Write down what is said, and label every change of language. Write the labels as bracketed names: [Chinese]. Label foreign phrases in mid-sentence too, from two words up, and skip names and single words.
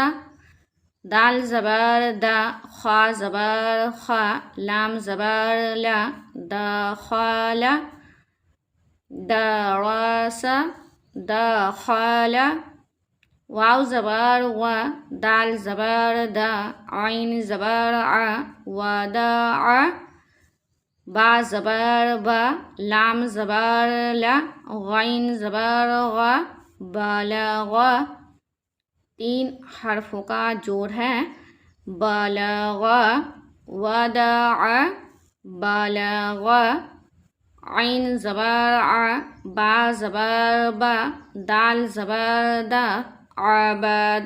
[Urdu] دال زبر دا، خا زبر خا، لام زبر لا، دخلا۔ [Arabic] دراسا، دخلا۔ [Urdu] واو زبر وا، دال زبر دا، عین زبر ع، وداع۔ با زبر با، لام زبر لا، غین زبر غا، بلغ۔ 3 حرفوں کا جوڑ ہے، بلغ، وداع، بلغ۔ عین زبر ع، با زبر با، دال زبر دا، عبد۔